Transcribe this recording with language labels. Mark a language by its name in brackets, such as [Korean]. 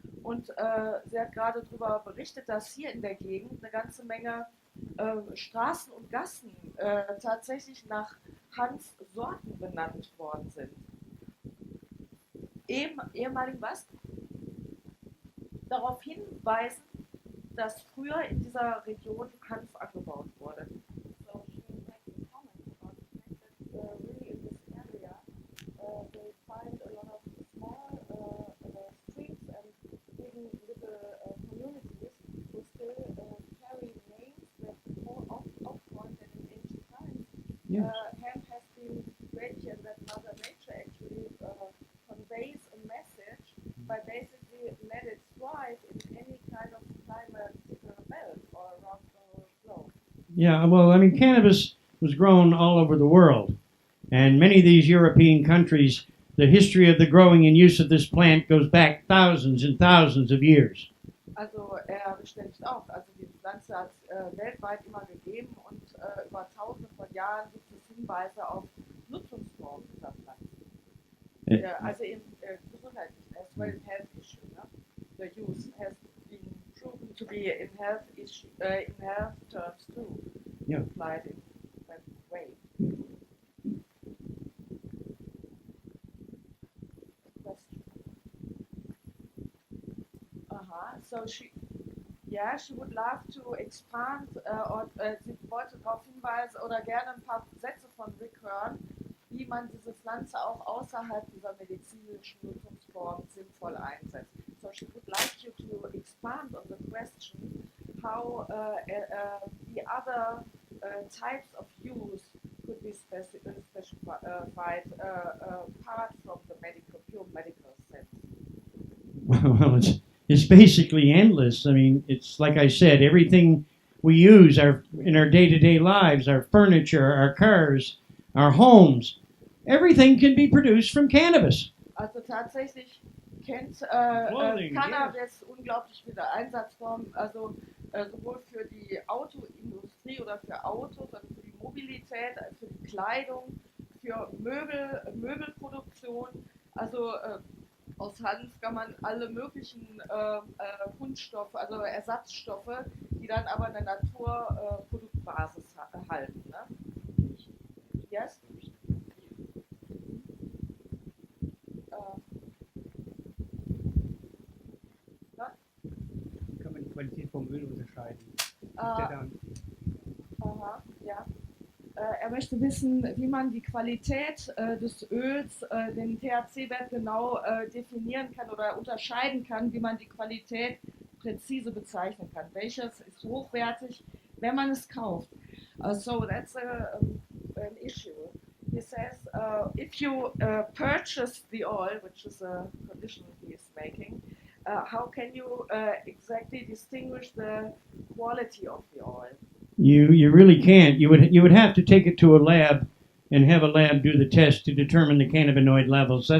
[German] Und sie hat gerade darüber berichtet, dass hier in der Gegend eine ganze Menge Straßen und Gassen tatsächlich nach Hanfsorten benannt worden sind. Ehemaligen was? Darauf hinweisen, dass früher in dieser Region Hanf angebaut wurde. [English] So she makes a comment about the fact that really in this area they find a lot of small streets and even little communities who still carry names that more often than in ancient times. Yes. Hemp has been great here that Mother Nature actually conveys a message by basically let it thrive in any kind of climatical belt or around the globe. Yeah, well, I mean, cannabis was grown all over the world. And many of these European countries, the history of the growing and use of this plant goes back thousands and thousands of years. [German] Also bestätigt auch, also die Pflanze hat es weltweit immer gegeben und über tausende von Jahren gibt es Hinweise auf Nutzungsformen dieser Pflanze. Also im gesundheitlichen, [English] as well as health issue. Ne? The use has been proven to be in health issue, in health terms too. Yeah. Applied in that way. Question. So she would love to expand, [German] sie wollte darauf hinweisen oder gerne ein paar Sätze von Rick hören, wie man diese Pflanze auch außerhalb dieser medizinischen Nutzungsform sinnvoll einsetzt. [English] So she would like you to expand on the question how the other types of use could be specified apart from the pure medical sense. Well, it's basically endless. I mean, it's like I said, everything we use in our day-to-day lives, our furniture, our cars, our homes, everything can be produced from cannabis. [German] Also tatsächlich kennt [English] Clothing, [German] Cannabis unglaublich viele Einsatzformen, also sowohl für die Autoindustrie oder für Autos, also für die Mobilität, für die Kleidung, für Möbelproduktion, also aus Hanf kann man alle möglichen Kunststoffe, also Ersatzstoffe, die dann aber eine Naturproduktbasis halten. [English] Yes? [German] Kann man die Qualität vom Öl unterscheiden? Aha, ja. Er möchte wissen, wie man die Qualität des Öls, den THC-Wert genau definieren kann oder unterscheiden kann, wie man die Qualität präzise bezeichnen kann. Welches ist hochwertig, wenn man es kauft. [English] So that's an issue. He says, if you purchase the oil, which is a condition he is making, how can you exactly distinguish the quality of the oil? You really can't. You would have to take it to a lab and have a lab do the test to determine the cannabinoid levels.